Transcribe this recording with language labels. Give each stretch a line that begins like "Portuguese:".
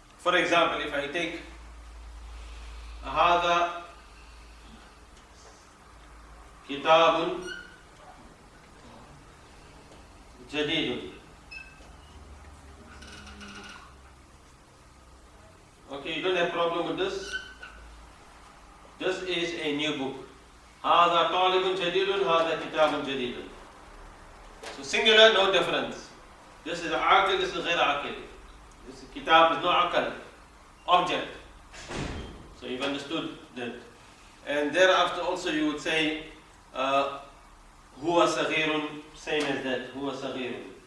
English: For example, if I take
Arabic: هذا كتاب جديد.
English: Okay, you don't have problem with this. This is a new book.
Arabic: هذا طالب جديد, هذا كتاب جديد.
English: So singular, no difference. This is عاقل, this is غير عاقل. This is kitab, is no aqal, object. So you've understood that. And thereafter also you would say
Arabic: هو huwa saghirun,
English: same as that,
Arabic: huwa saghirun.